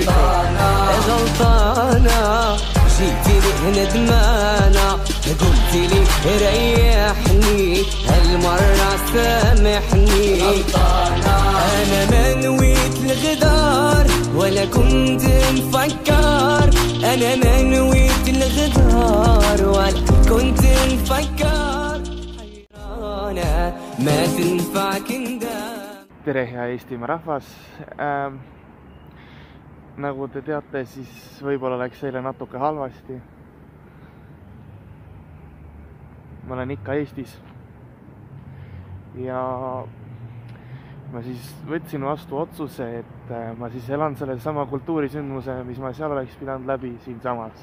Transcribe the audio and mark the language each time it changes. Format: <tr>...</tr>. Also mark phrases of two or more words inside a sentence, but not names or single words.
<ar>غلطانة جيتيني ندمانة قلت لي ريحني هالمرة سامحني أنا ما نويت الغدار ولا كنت مفكر أنا ما نويت الغدار ولا كنت مفكر حيرانة ما تنفعك ندم.</ar> <et>Tere hea Eestimaa rahvas. Nagu te teate, siis võib-olla läks eile natuke halvasti. Ma olen ikka Eestis. Ja ma siis võtsin vastu otsuse, et ma siis elan selle sama kultuurisündmuse, mis ma seal oleks pidanud läbi siin samas.</et>